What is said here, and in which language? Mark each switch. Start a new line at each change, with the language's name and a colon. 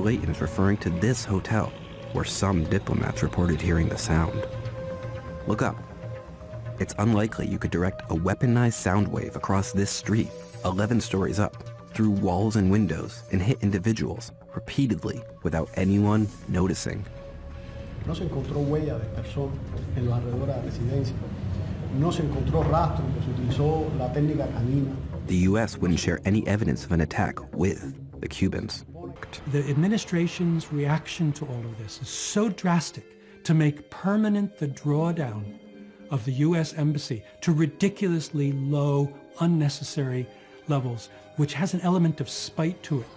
English: Layton is referring to this hotel, where some diplomats reported hearing the sound. Look up. It's unlikely you could direct a weaponized sound wave across this street, 11 stories up, through walls and windows, and hit individuals repeatedly without anyone noticing.
Spanish: No se encontró huella de persona en los alrededores de la residencia. No se encontró rastro, pues se utilizó la técnica canina.
English: The U.S. wouldn't share any evidence of an attack with the Cubans. The administration's reaction to all of this is so drastic to make permanent the drawdown of the U.S. Embassy to ridiculously low, unnecessary levels, which has an element of spite to it.